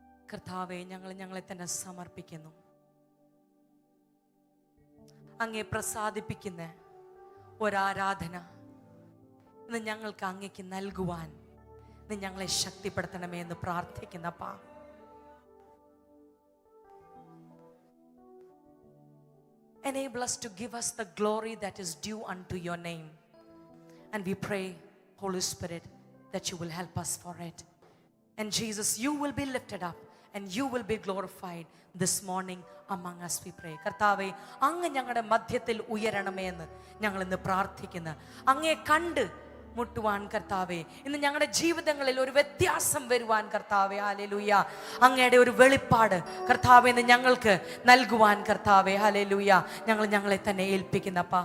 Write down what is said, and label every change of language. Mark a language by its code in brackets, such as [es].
[ml] കർത്താവേ, ഞങ്ങളെ തന്നെ സമർപ്പിക്കുന്നു. അങ്ങേ പ്രസാദിപ്പിക്കുന്ന ഒരാരാധന ഇന്ന് ഞങ്ങൾക്ക് അങ്ങേക്ക് നൽകുവാൻ ഇന്ന് ഞങ്ങളെ ശക്തിപ്പെടുത്തണമേ എന്ന് പ്രാർത്ഥിക്കുന്നപ്പാ. [en] Enable us to give us the glory that is due unto your name. And we pray, Holy Spirit, that you will help us for it. And Jesus, you will be lifted up and you will be glorified this morning among us, we pray. [ml] കർത്താവേ, അങ്ങ് ഞങ്ങളുടെ മധ്യത്തിൽ ഉയരണമേ എന്ന് ഞങ്ങൾ ഇന്ന് പ്രാർത്ഥിക്കുന്നു. അങ്ങേ കണ്ട് മുട്ടുവാൻ കർത്താവേ, ഇന്ന് ഞങ്ങളുടെ ജീവിതങ്ങളിൽ ഒരു വ്യത്യാസം വരുവാൻ കർത്താവേ, ഹല്ലേലൂയ, അങ്ങയുടെ ഒരു വെളിപ്പാട് കർത്താവേ ഇന്ന് ഞങ്ങൾക്ക് നൽകുവാൻ കർത്താവേ, ഹല്ലേലൂയ, ഞങ്ങളെ തന്നെ ഏൽപ്പിക്കുന്നപ്പാ.